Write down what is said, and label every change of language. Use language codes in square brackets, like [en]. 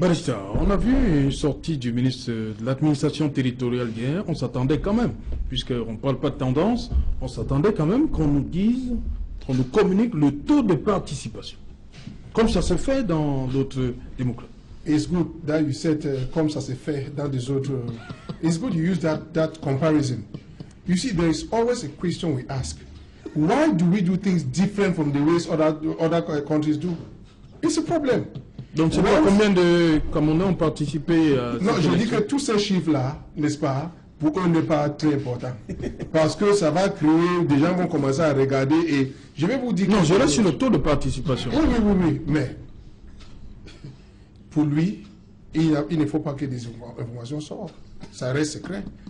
[fr] Barista, on a vu une sortie du ministre de l'administration territoriale hier. On s'attendait quand même, puisqu'on ne parle pas de tendance, on s'attendait quand même qu'on nous dise, qu'on nous communique le taux de participation, comme ça se fait dans d'autres démocraties. [en] It's good that you said, [fr] comme ça se fait dans des autres. [en] It's good you use that comparison. You see, there is always a question we ask. Why do we do things different from the ways other countries do? It's a problem. [fr] Donc, c'est pas combien de Camerounais ont participé à Non, je dis que tous ces chiffres-là, n'est-ce pas, pour eux, n'est pas très important. Parce que ça va créer, des gens vont commencer à regarder et je vais vous dire... Non, je reste sur le taux de participation. Oui, mais pour lui, il ne faut pas que des informations sortent. Ça reste secret.